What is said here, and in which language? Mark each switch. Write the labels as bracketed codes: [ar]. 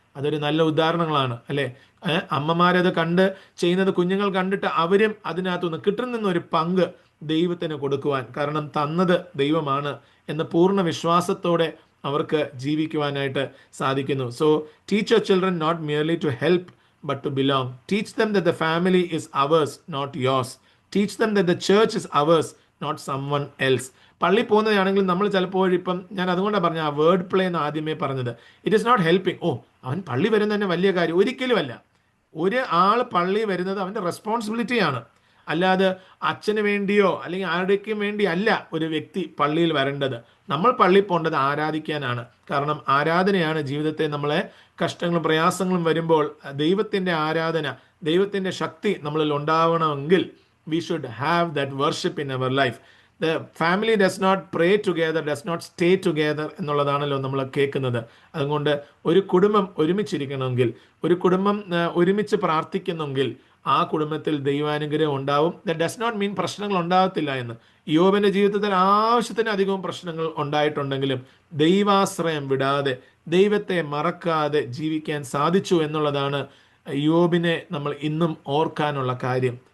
[ml] അതൊരു നല്ല ഉദാഹരണങ്ങളാണ്, അല്ലേ? അമ്മമാരത് കണ്ട് ചെയ്യുന്നത് കുഞ്ഞുങ്ങൾ കണ്ടിട്ട് അവരും അതിനകത്തുനിന്ന് കിട്ടുന്ന ഒരു പങ്ക് ദൈവത്തിന് കൊടുക്കുവാൻ, കാരണം തന്നത് ദൈവമാണ് എന്ന പൂർണ്ണ വിശ്വാസത്തോടെ അവർക്ക് ജീവിക്കുവാനായിട്ട് സാധിക്കുന്നു. [en] So teach your children not merely to help but to belong. Teach them that the family is ours, not yours. Teach them that the church is ours, not someone else. [ml] പള്ളി പോകുന്നതാണെങ്കിൽ നമ്മൾ ചിലപ്പോൾ ഇപ്പം ഞാൻ അതുകൊണ്ടാണ് പറഞ്ഞ ആ വേർഡ് പ്ലേ എന്ന് ആദ്യമേ പറഞ്ഞത്. [en] It is not helping. [ml] അവൻ പള്ളി വരുന്നത് തന്നെ വലിയ കാര്യം, ഒരിക്കലുമല്ല. ഒരു ആൾ പള്ളി വരുന്നത് അവൻ്റെ റെസ്പോൺസിബിലിറ്റിയാണ്. അല്ലാതെ അച്ഛന് വേണ്ടിയോ അല്ലെങ്കിൽ ആരുടെക്കും വേണ്ടി അല്ല ഒരു വ്യക്തി പള്ളിയിൽ വരേണ്ടത്. നമ്മൾ പള്ളിയിൽ പോകേണ്ടത് ആരാധിക്കാനാണ്. കാരണം ആരാധനയാണ് ജീവിതത്തെ നമ്മളെ കഷ്ടങ്ങളും പ്രയാസങ്ങളും വരുമ്പോൾ ദൈവത്തിൻ്റെ ആരാധന, ദൈവത്തിൻ്റെ ശക്തി നമ്മളിൽ ഉണ്ടാവണമെങ്കിൽ [en] we should have that worship in our life. The family does not pray together, does not stay together [ml] എന്നുള്ളതാണല്ലോ നമ്മൾ കേൾക്കുന്നത്. അതുകൊണ്ട് ഒരു കുടുംബം ഒരുമിച്ചിരിക്കണമെങ്കിൽ, ഒരു കുടുംബം ഒരുമിച്ച് പ്രാർത്ഥിക്കുന്നെങ്കിൽ ആ കുടുംബത്തിൽ ദൈവാനുഗ്രഹം ഉണ്ടാവും. [en] that does not mean [ml] പ്രശ്നങ്ങൾ ഉണ്ടാകത്തില്ല എന്ന്. യോബിന്റെ ജീവിതത്തിൽ ആവശ്യത്തിനധികവും പ്രശ്നങ്ങൾ ഉണ്ടായിട്ടുണ്ടെങ്കിലും ദൈവാശ്രയം വിടാതെ, ദൈവത്തെ മറക്കാതെ ജീവിക്കാൻ സാധിച്ചു എന്നുള്ളതാണ് യോബിനെ നമ്മൾ ഇന്നും ഓർക്കാനുള്ള കാര്യം.